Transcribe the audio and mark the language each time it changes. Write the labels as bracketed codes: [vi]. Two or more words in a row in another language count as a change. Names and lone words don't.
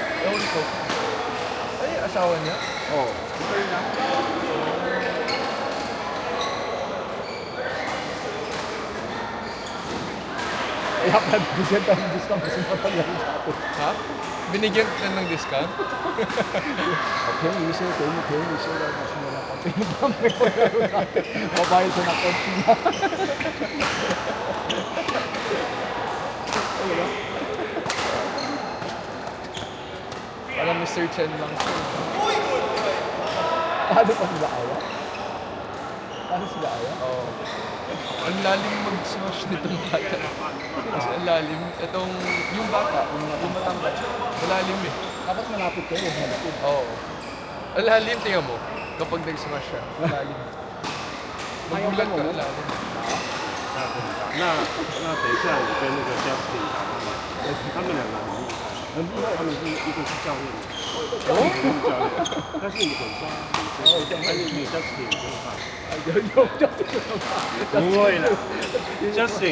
[tl] Ewan ko. Ay, asawa niya? Oo. Okay na. Kaya pala bigyan tayo ng discount kasi matagal sa atin. Ha? Binigyan ka ng discount? [zh] 便宜一些，给你便宜一些的，那什么的，给你帮没有人拿，我把一层拿过去了。 [tl] Parang Mr. Chen lang siya. Paano pa sila ayaw? Paano sila ayaw? Oo. Ang lalim mag-smash nitong bata. Mas ang lalim. Itong, yung bata, yung matangkad, malalim eh. Dapat malapit kayo, malapit. Oo. Ang lalim, tingnan mo. Kapag nag-smash siya, malalim. Magulat ka, ang lalim. [zh] 那等一下你跟那个 Justin 打他们两个很厉害，他们是一个是教练，一个是教练，但是你很像女生，但是你 Justin 不用怕，不会的，Justin